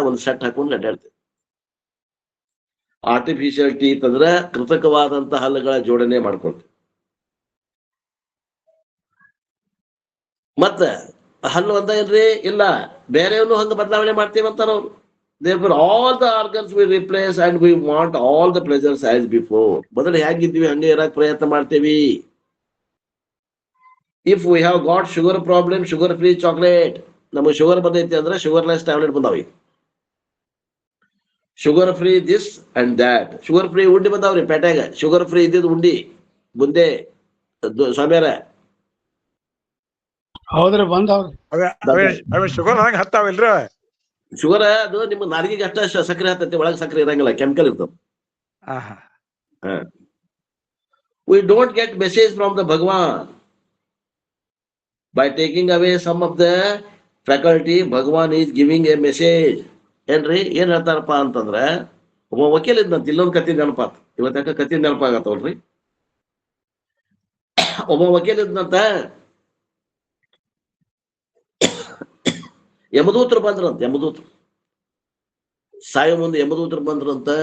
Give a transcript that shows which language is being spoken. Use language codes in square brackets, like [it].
[kn] ಒಂದು ಸೆಟ್ ಹಾಕೊಂಡು ಅಡ್ಡಾಡ್ತೇವೆ. Artificial teeth ಅಂದ್ರೆ ಕೃತಕವಾದಂತ ಹಲ್ಲುಗಳ ಜೋಡಣೆ ಮಾಡ್ಕೊಳ್ತೇವೆ. ಮತ್ತ ಹಲ್ಲು ಒಂದ ಏನ್ರಿ? ಇಲ್ಲ, ಬೇರೆಯವನು ಹಂಗ ಬದಲಾವಣೆ ಮಾಡ್ತೇವಂತಾರ ಅವ್ರು. [en] Therefore, all the organs we replace and we want all the pleasures as before. [kn] ಮೊದಲು ಹೇಗಿದ್ವಿ ಹಂಗೆ ಇರಕ್ ಪ್ರಯತ್ನ ಮಾಡ್ತೇವಿ. [en] If we have got sugar problem, sugar free chocolate. [kn] ನಮಗೆ ಶುಗರ್ ಬಂದೈತಿ ಅಂದ್ರೆ sugarless tablet ಬಂದಾವಿ. Sugar free [en] This and that. [kn] Sugar free ಉಂಡಿ ಬಂದಾವ್ರಿ ಪೇಟೆಗ. Sugar free ಇದ್ದಿದ್ ಉಂಡಿ ಬುಂದೆ ಸ್ವಾಮ್ಯಾರ. ಹೌದ್ರಿ ಬಂದವ್ರಿ. ಅವೇ ಶುಗರ್ ಹಂಗ ಹತ್ತಾವಿಲ್ರಿ. ಶುಗರ್ ಅದು ನಿಮ್ಮ ನಾಲಿಗೆಗೆ ಅಷ್ಟ ಸಕ್ಕರೆ ಹತ್ತೈತಿ, ಒಳಗೆ ಸಕ್ಕರೆ ಇರಂಗಿಲ್ಲ, ಕೆಮಿಕಲ್ ಇರ್ತದೆ. [en] We don't get message from the Bhagwan. By taking away some of the faculty, Bhagwan is giving a message. [kn] ಏನ್ರಿ ಏನ್ ಹೇಳ್ತಾರಪ್ಪ ಅಂತಂದ್ರ, ಒಬ್ಬ ವಕೀಲ ಇದ್ನಂತ. ಇಲ್ಲೊಂದು ಕತಿ ನೆನಪಾತ್, ಇವತ್ತ ಕತಿ ನೆನಪಾಗತ್ತವಲ್ರಿ. ಒಬ್ಬ ವಕೀಲ ಇದ್ನಂತ, ಯಮದೂತರು ಬಂದ್ರಂತ. ಯಮದೂತರು ಸಾಯೋ ಮುಂದೆ ಯಮದೂತರು ಬಂದ್ರಂತ.